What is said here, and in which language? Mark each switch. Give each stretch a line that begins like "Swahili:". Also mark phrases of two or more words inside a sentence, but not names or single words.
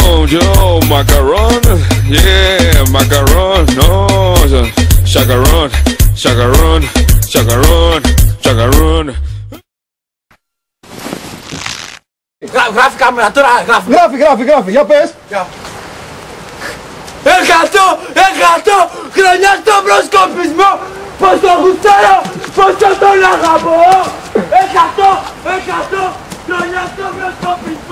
Greek: yo, macaron, yeah, macaron, no, chacaron, chacaron, chacaron, chacaron. Γράφει κάμερα τώρα, Γράφει, για πες. Εκατό χρονιά στο προσκοπισμό. Πως το γουστάρω, πως τον αγαπώ. Εκατό χρονιά στο προσκοπισμό.